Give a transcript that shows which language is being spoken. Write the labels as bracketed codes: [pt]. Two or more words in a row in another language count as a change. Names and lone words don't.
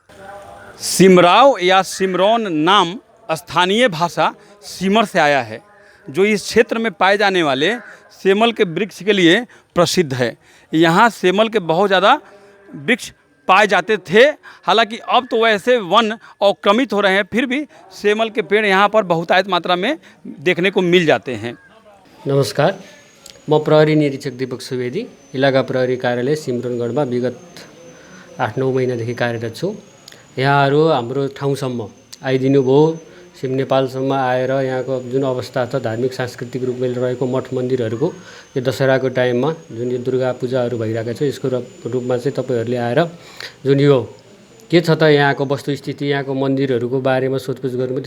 [hi] सिमराव या सिमरौन नाम स्थानीय भाषा सिमर से आया है, जो इस क्षेत्र में पाए जाने वाले सेमल के वृक्ष के लिए प्रसिद्ध है। यहाँ सेमल के बहुत ज़्यादा वृक्ष पाए जाते थे। हालांकि अब तो वैसे वन अवक्रमित हो रहे हैं, फिर भी सेमल के पेड़ यहाँ पर बहुतायत मात्रा में देखने को मिल जाते हैं। [ne] नमस्कार, म प्रहरी निरीक्षक दीपक सुवेदी, इलाका प्रहरी कार्यालय सिमरौनगढमा विगत 8-9 महिनादेखि कार्यरत छु। यहाँहरू हाम्रो ठाउँसम्म आइदिनु भयो। नेपालसम्म आएर यहाँको जुन अवस्था छ धार्मिक सांस्कृतिक रूपमा रहेको मठ मन्दिरहरूको यो दशहराको टाइममा जुन यो दुर्गा पूजाहरू भइरहेको छ यसको रूपमा चाहिँ तपाईँहरूले आएर जुन यो के छ त यहाँको वस्तुस्थिति यहाँको मन्दिरहरूको बारेमा सोधपुछ गर्नुभयो।